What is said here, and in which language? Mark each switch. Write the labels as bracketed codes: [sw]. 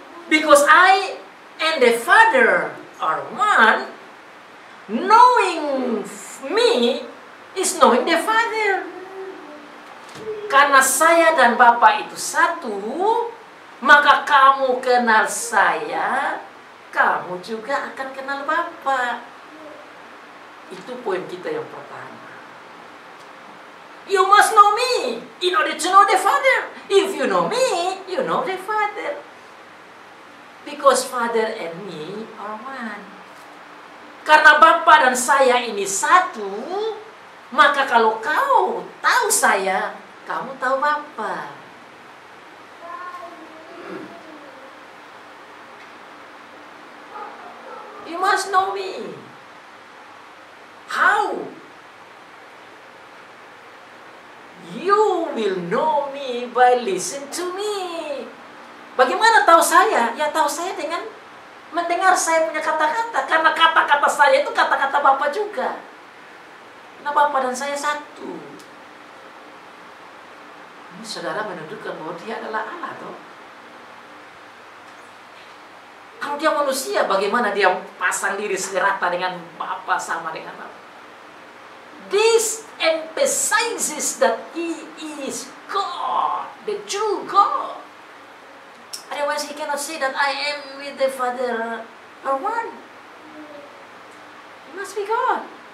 [en] Because I and the Father are one, knowing me is knowing the Father. [id] Karena saya dan Bapa itu satu, maka kamu kenal saya, kamu juga akan kenal Bapa. Itu poin kita yang pertama. [en] You must know me in order to know the Father. If you know me, you know the Father. Because Father and me are one. [id] Karena Bapa dan saya ini satu, maka kalau kau tahu saya, kamu tahu Bapa. [en] You must know me. How? You will know me by listen to me. [id] Bagaimana tahu saya? Ya tahu saya dengan mendengar saya punya kata-kata. Karena kata-kata saya itu kata-kata Bapa juga. Nah, Bapa dan saya satu. Ini saudara menunjukkan bahwa dia adalah Allah, toh. Kalau dia manusia, bagaimana dia pasang diri serata dengan Bapa, sama dengan Bapa? [en] This emphasizes that He is God, the true God. Otherwise, He cannot say that I am with the Father are one. He must be God.